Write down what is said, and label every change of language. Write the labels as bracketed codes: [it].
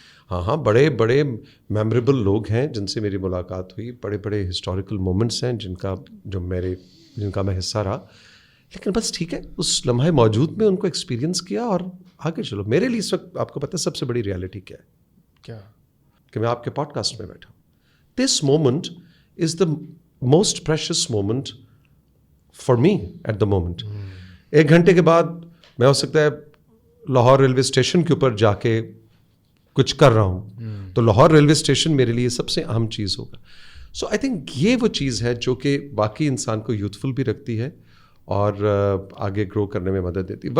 [ur] ہاں بڑے بڑے میموریبل لوگ ہیں جن سے میری ملاقات ہوئی, بڑے بڑے ہسٹوریکل مومنٹس ہیں جن کا میں حصہ رہا, لیکن بس ٹھیک ہے اس لمحے موجود میں ان کو ایکسپیرینس کیا اور آگے چلو. میرے لیے اس وقت آپ کو پتہ ہے سب سے بڑی ریالٹی کیا ہے؟ کیا کہ میں آپ کے پوڈ کاسٹ میں بیٹھا ہوں. [en] This moment is the most precious moment for me at the moment. [ur] 1 گھنٹے کے بعد میں ہو سکتا ہے لاہور ریلوے اسٹیشن کے اوپر جا کے کچھ کر رہا ہوں, تو لاہور ریلوے اسٹیشن میرے لیے سب سے اہم چیز ہوگا. سو آئی تھنک یہ وہ چیز ہے جو کہ باقی انسان کو یوتھفل بھی رکھتی ہے اور آگے گرو کرنے میں مدد دیتی.